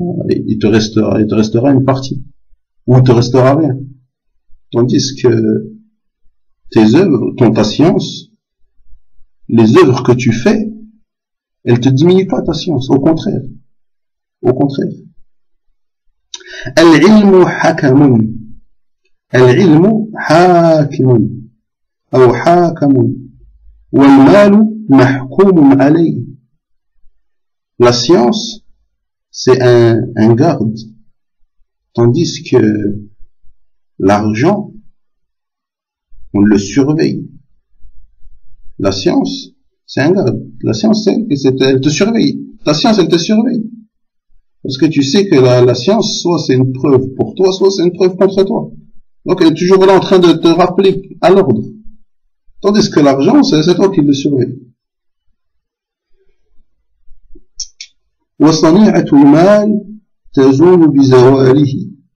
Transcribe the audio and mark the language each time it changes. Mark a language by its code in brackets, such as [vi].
[fr] Il te restera une partie. Ou il te restera rien. Tandis que tes œuvres, ta science, les œuvres que tu fais, elles te diminuent pas ta science. Au contraire. Au contraire. [ar] العلم حكم العلم حاكم أو حاكم والمال محكوم عليه. [fr] La science, c'est un garde, tandis que l'argent, on le surveille. La science, c'est un garde. La science, elle te surveille. Ta science, elle te surveille. Parce que tu sais que la science, soit c'est une preuve pour toi, soit c'est une preuve contre toi. Donc elle est toujours là en train de te rappeler à l'ordre. Tandis que l'argent, c'est toi qui le surveille. [ar] وصنيعة المال تزول بزواله.